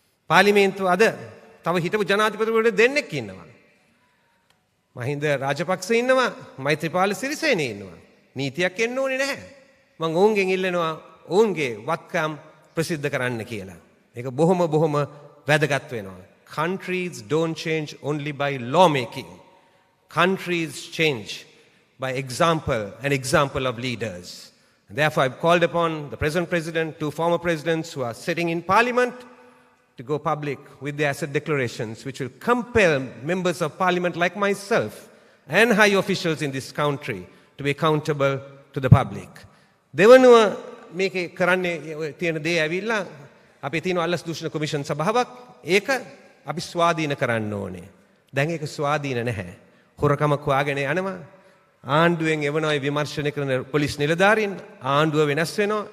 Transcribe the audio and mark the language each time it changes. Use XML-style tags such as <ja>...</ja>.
<si>පාර්ලිමේන්තුව අද තව හිටපු ජනාධිපතිවරු දෙන්නෙක් ඉන්නවා. මහින්ද රාජපක්ෂ ඉන්නවා, මෛත්‍රීපාල සිරිසේන ඉන්නවා. නීතියක් එන්න ඕනේ නැහැ. මම ඔවුන්ගෙන් ඉල්ලනවා ඔවුන්ගේ වත්කම් ප්‍රසිද්ධ කරන්න කියලා. මේක බොහොම වැදගත් වෙනවා.</si> <en>Countries don't change only by lawmaking. Countries change by example, an example of leaders. And therefore, I've called upon the present president, two former presidents who are sitting in parliament to go public with their asset declarations, which will compel members of parliament like myself and high officials in this country to be accountable to the public.</en> <si>දෙවනුව මේකේ කරන්නේ තියෙන දේ ඇවිල්ලා අපි තියෙන අල්ලස් දූෂණ commission සභාවක් ඒක අපි ස්වාධීන කරන්න ඕනේ. දැන් ඒක ස්වාධීන නැහැ. හොරකමක් හොයාගෙන යනවා. ආණ්ඩුවෙන් එවනවා විමර්ශනය කරන පොලිස් නිලධාරීන් ආණ්ඩුව වෙනස් වෙනවා.</si>